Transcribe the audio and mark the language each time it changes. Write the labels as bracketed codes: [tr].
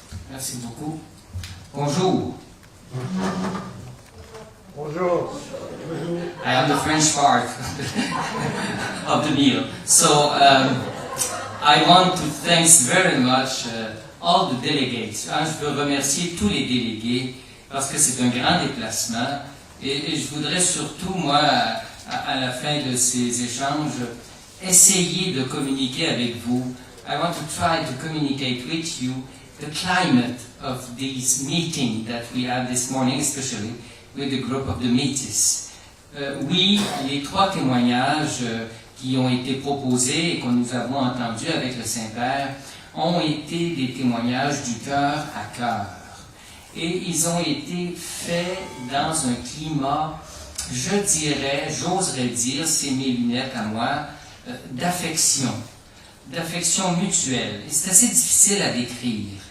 [fr] Merci beaucoup. Bonjour. Bonjour. [en] I am the French part of the meal. So I want to thank very much all the delegates. [fr] Je veux remercier tous les délégués parce que c'est un grand déplacement et je voudrais surtout, moi, à la fin de ces échanges, essayer de communiquer avec vous. [en] I want to try to communicate with you the climate of this meeting that we had this morning, especially with the group of the Métis. [fr] Oui, les trois témoignages qui ont été proposés et que nous avons entendus avec le Saint-Père ont été des témoignages du cœur à cœur. Et ils ont été faits dans un climat, je dirais, j'oserais dire, c'est mes lunettes à moi, d'affection mutuelle. Et c'est assez difficile à décrire.